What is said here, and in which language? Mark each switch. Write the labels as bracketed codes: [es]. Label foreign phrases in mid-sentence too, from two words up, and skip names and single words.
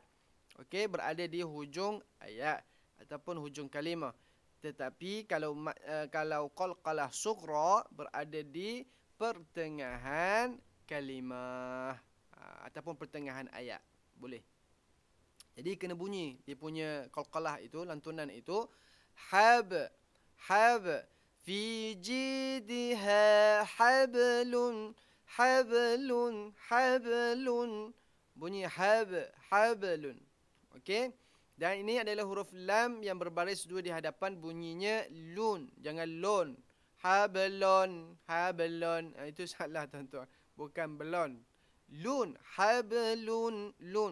[ms] Okey, berada di hujung ayat ataupun hujung kalimah. Tetapi kalau qalqalah sughra berada di pertengahan kalimah ataupun pertengahan ayat. Boleh. Jadi kena bunyi dia punya qalqalah itu, lantunan itu hab hab [ar] في جيدها حبل حبل حبل. [ms] Bunyi hab hablun. Okey. Dan ini adalah huruf lam yang berbaris dua di hadapan, bunyinya lun, jangan lon. Hablon, hablon. Itu salah tuan-tuan. Bukan belon. Lun, hablun, lun.